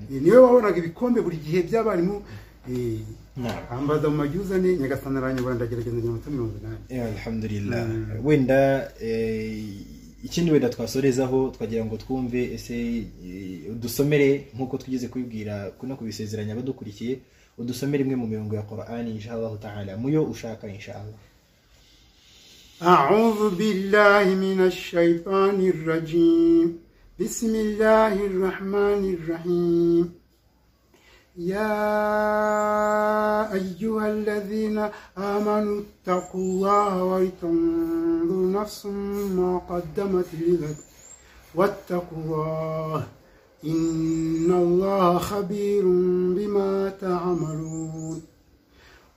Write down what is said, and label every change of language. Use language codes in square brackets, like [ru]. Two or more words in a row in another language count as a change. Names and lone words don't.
[rw] Niwe wabonaga ibikombe buri gihe by'abarimu. Ambaza mu majuzane Nyagasani aranyobora ndagerageza ngira amanota 80. Alhamdulillah. Wenda ikindi wenda twasorezaho twagira ngo twumve ese udusomere nkuko twigeze kubibwira no kubisezeranya abadukurikiye, udusomere imwe mu mirongo ya Qur'ani [ar] إن شاء الله تعالى [rw] muyo ushaka inshallah. [ar] أعوذ بالله من الشيطان الرجيم. بسم الله الرحمن الرحيم. يا أيها الذين آمنوا اتقوا الله ولتنظر نفس ما قدمت لغد واتقوا الله إن الله خبير بما تعملون.